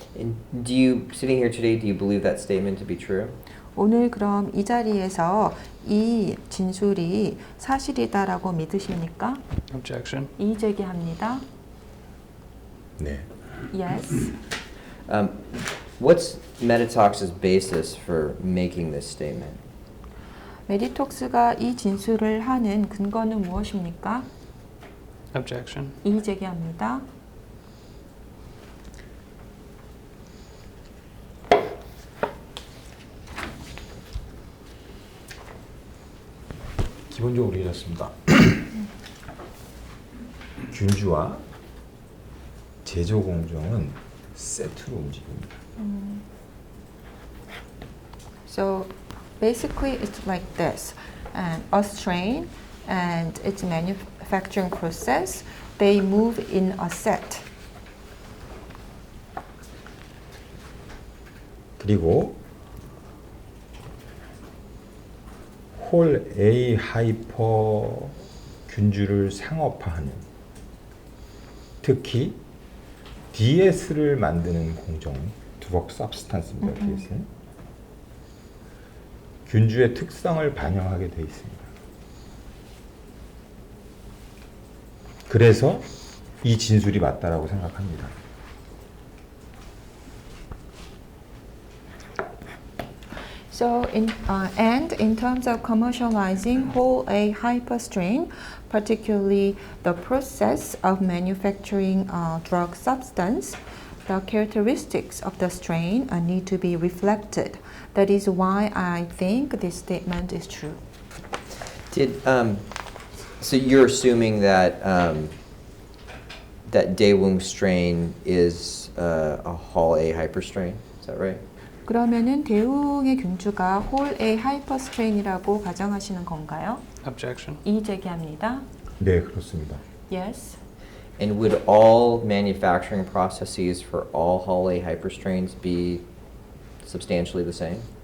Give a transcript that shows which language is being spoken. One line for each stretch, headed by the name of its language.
English: And sitting here today, do you believe that statement to be true?
Korean: 오늘 그럼 이 자리에서 이 진술이 사실이다라고 믿으십니까?
English: Objection.
Korean: 이의제기합니다. 네.
English: Yes. What's Meditox's basis for making this statement?
Korean: 메디톡스가 이 진술을 하는 근거는 무엇입니까?
English: Objection.
Korean: 이의제기합니다. 기본적으로 이렇습니다. 균주와 제조 공정은 세트로 움직입니다.
English: So basically it's like this. And a strain and its manufacturing process, they move in a set.
Korean: 그리고 홀 A 하이퍼 균주를 상업화하는 특히 DS를 만드는 공정, 드럭 서브스탄스입니다. DS는 균주의 특성을 반영하게 되어 있습니다. 그래서 이 진술이 맞다라고 생각합니다.
English: So in terms of commercializing whole A hyperstrain, particularly the process of manufacturing drug substance, the characteristics of the strain need to be reflected. That is why I think this statement is true. So you're assuming that that Daewoo strain is a Hall A hyperstrain, is that right?
Korean: 그러면은 대웅의 균주가 홀 A 하이퍼스트레인이라고 가정하시는 건가요?
English: Objection.
Korean: 이의 제기합니다. 네, 그렇습니다.
English: Yes. And would all manufacturing processes for all Hall A hyperstrains be substantially the same?